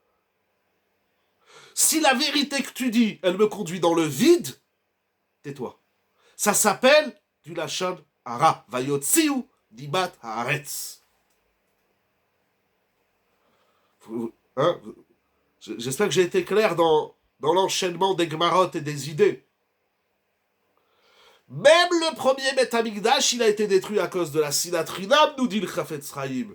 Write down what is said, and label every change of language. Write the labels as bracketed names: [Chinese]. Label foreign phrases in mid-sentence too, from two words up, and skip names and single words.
[French] Si la vérité que tu dis, elle me conduit dans le vide, tais-toi. Ça s'appelle du [Hebrew] לשון הרע. ויוציאו דבת הארץ. [French] Hein? J'espère que j'ai été clair dans l'enchaînement des Gemarot et des idées. Même le premier [Hebrew] בית המקדש, [French] il a été détruit à cause de la [Hebrew] שנאת חינם, [French] nous dit le Chafetz Sraïm.